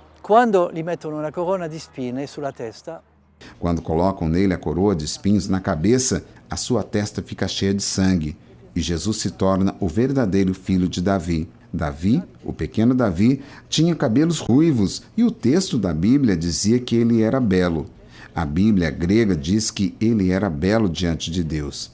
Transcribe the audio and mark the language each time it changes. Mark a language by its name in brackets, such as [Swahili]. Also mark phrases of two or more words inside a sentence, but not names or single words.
[Italian] quando gli mettono una corona di spine sulla testa, [Portuguese] Quando colocam nele a coroa de espinhos na cabeça, a sua testa fica cheia de sangue, e Jesus se torna o verdadeiro filho de Davi. Davi, o pequeno Davi, tinha cabelos ruivos e o texto da Bíblia dizia que ele era belo. A Bíblia grega diz que ele era belo diante de Deus.